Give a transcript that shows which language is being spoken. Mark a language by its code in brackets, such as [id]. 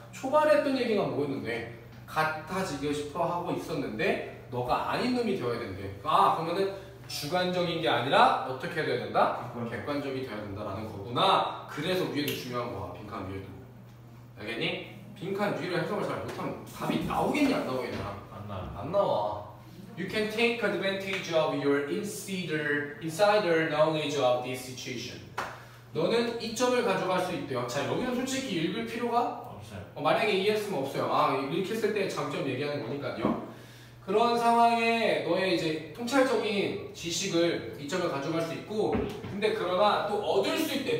[ko] 초반에 했던 얘기가 뭐였는데 같아지고 싶어 하고 있었는데 너가 아닌 놈이 되어야 된대. 아 그러면은 주관적인 게 아니라 어떻게 해야 된다? 객관적이 돼야 된다라는 거구나. 그래서 위에도 중요한 거야. 빈칸 위에도. 알겠니? 빈칸 위를 해석을 잘 못하면 답이 나오겠냐 안 나오겠냐? 안 나. 안 나와. [en] You can take advantage of your insider knowledge of this situation. [ko] 너는 이점을 가져갈 수 있대요. 자 여기는 솔직히 읽을 필요가 없어요. 만약에 이해했으면 없어요. 아 이렇게 했을 때 장점 얘기하는 거니까요. 그런 상황에 너의 이제 통찰적인 지식을 이점을 가져갈 수 있고 근데 그러나 또 얻을 수 있대.